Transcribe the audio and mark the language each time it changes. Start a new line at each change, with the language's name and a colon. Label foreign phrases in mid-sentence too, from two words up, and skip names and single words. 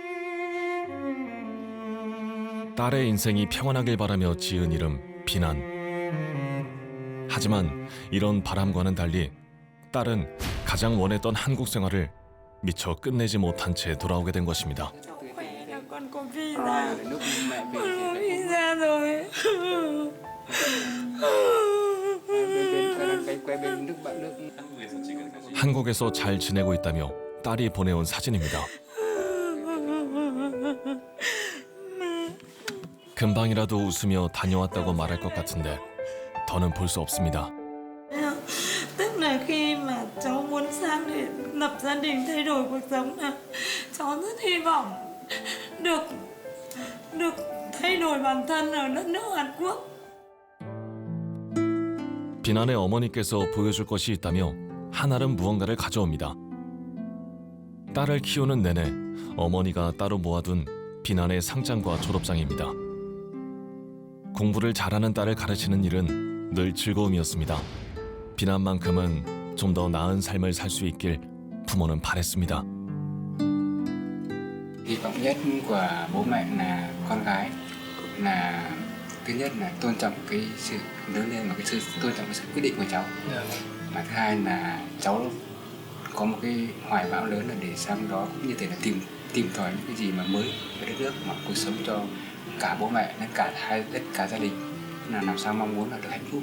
Korean: 딸의 인생이 평안하길 바라며 지은 이름 비난. 하지만 이런 바람과는 달리 딸은 가장 원했던 한국 생활을 미처 끝내지 못한 채 돌아오게 된 것입니다.
Vietnamese: con có visa. Con có visa rồi.
Korean: 한국에서 잘 지내고 있다며 딸이 보내온 사진입니다. 금방이라도 웃으며 다녀왔다고 말할 것 같은데 더는 볼 수 없습니다.
Vietnamese: Tức là khi mà cháu muốn sang để lập gia đình thay đổi cuộc sống là cháu rất hy vọng được thay đổi bản thân ở đất nước Hàn Quốc.
Korean: 비난의 어머니께서 보여줄 것이 있다며 한알은 무언가를 가져옵니다. 딸을 키우는 내내 어머니가 따로 모아둔 비난의 상장과 졸업장입니다. 공부를 잘하는 딸을 가르치는 일은 늘 즐거움이었습니다. 비난만큼은 좀 더 나은 삶을 살 수 있길 부모는 바랬습니다.
Vietnamese: Hy vọng nhất của bố mẹ là con gái là thứ nhất là tôn trọng cái sự lớn lên và cái sự tôn trọng cái sự quyết định của cháu. Mà thứ hai là cháu có một cái hoài bão lớn là để sang đó cũng như thể là tìm tòi những cái gì mà mới về đất nước mà cuộc sống cho cả bố mẹ lẫn cả gia đình, là làm sao mong muốn là được hạnh phúc.